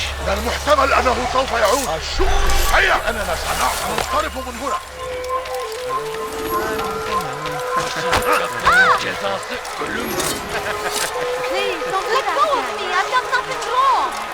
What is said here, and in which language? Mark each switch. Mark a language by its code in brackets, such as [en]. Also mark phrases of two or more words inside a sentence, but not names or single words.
[ar] من المحتمل أنه سوف يعود. هيا أننا سننصرف من هنا. [tr] Cezası ölüm. [en] Please, don't let go of me. I've done nothing wrong.